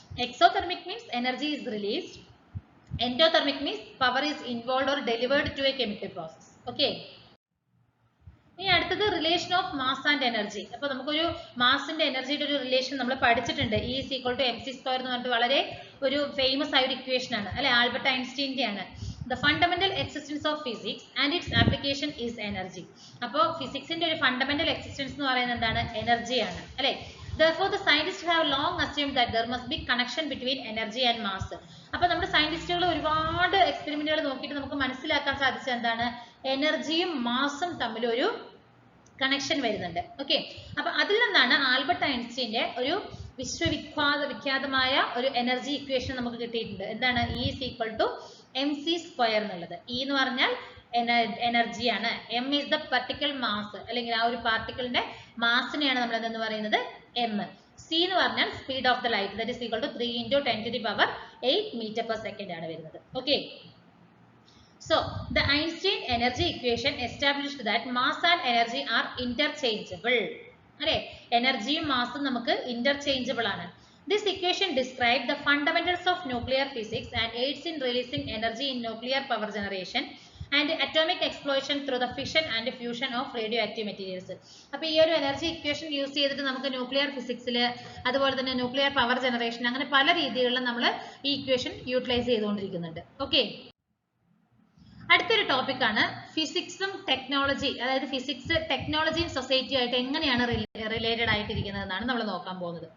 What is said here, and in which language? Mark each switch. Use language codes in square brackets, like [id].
[en] Exothermic means energy is released, endothermic means power is involve or delivered to a chemical process. Okay, ഇനി അടുത്തത് relation of mass and energy. [ml] അപ്പൊ നമുക്കൊരു മാസിന്റെ എനർജിയുടെ ഒരു relation നമ്മൾ പഠിച്ചിട്ടുണ്ട്. [en] E is equal to mc square [ml] എന്ന് പറഞ്ഞിട്ട് വളരെ ഒരു ഫേമസ് ആയ ഒരു ഇക്വേഷൻ ആണ് അല്ലെ, ആൽബർട്ട് ഐൻസ്റ്റീന്റെ ആണ്. [en] The fundamental existence of physics and its application is energy. [ml] അപ്പോൾ ഫിസിക്സിന്റെ ഒരു ഫണ്ടമെന്റൽ എക്സിസ്റ്റൻസ് എന്ന് പറയുന്നത് എന്താണ്, എനർജിയാണ് അല്ലെ. [en] Therefore the scientists have long assumed that there must be connection between energy and mass. [ml] അപ്പോൾ നമ്മുടെ സയന്റിസ്റ്റുകൾ ഒരുപാട് എക്സ്പെരിമെന്റുകൾ നോക്കിയിട്ട് നമുക്ക് മനസ്സിലാക്കാൻ സാധിച്ചത് എന്താണ്, എനർജിയും മാസും തമ്മിൽ ഒരു കണക്ഷൻ വരുന്നുണ്ട്. ഓക്കെ, അപ്പൊ അതിൽ നിന്നാണ് ആൽബർട്ട് ഐൻസ്റ്റീന്റെ ഒരു വിശ്വവിഖ്യാതമായ ഒരു എനർജി ഇക്വേഷൻ നമുക്ക് കിട്ടിയിട്ടുണ്ട്. എന്താണ്, [en] E is equal to mc square [ml] എന്നുള്ളത്. E എന്ന് പറഞ്ഞാൽ എനർജിയാണ്, [en] m is the particle mass, [ml] അല്ലെങ്കിൽ ആ ഒരു പാർട്ടിക്കിളിന്റെ മാസിനെയാണ് നമ്മൾ എന്തെന്ന് പറയുന്നത്, m. [en] C [ml] എന്ന് പറഞ്ഞാൽ [en] speed of the light, that is equal to 3 × 10⁸ meter per second [ml] ആണ് വരുന്നത്. Okay, [en] so the Einstein energy equation established that mass and energy are interchangeable. [ml] അല്ലെ, എനർജിയും മാസും നമുക്ക് ഇന്റർചേഞ്ചബിൾ ആണ്. [en] This equation describes the fundamentals of nuclear physics and aids in releasing energy in nuclear power generation and atomic explosion through the fission and fusion of radioactive materials. [ml] അപ്പോൾ ഈ ഒരു energy equation use ചെയ്തിട്ട് നമുക്ക് nuclear ഫിസിക്സിൽ അതുപോലെ തന്നെ nuclear power generation അങ്ങനെ പല രീതികളിലും നമ്മൾ ഈ ഇക്വേഷൻ യൂട്ടിലൈസ് ചെയ്തുകൊണ്ടിരിക്കുന്നുണ്ട്. ഓക്കെ, അടുത്തൊരു ടോപ്പിക് ആണ് ഫിസിക്സും ടെക്നോളജി, അതായത് ഫിസിക്സ് ടെക്നോളജിയും സൊസൈറ്റിയും ആയിട്ട് എങ്ങനെയാണ് റിലേറ്റഡ് ആയിട്ടിരിക്കുന്നത് എന്നാണ് നമ്മൾ നോക്കാൻ പോകുന്നത്.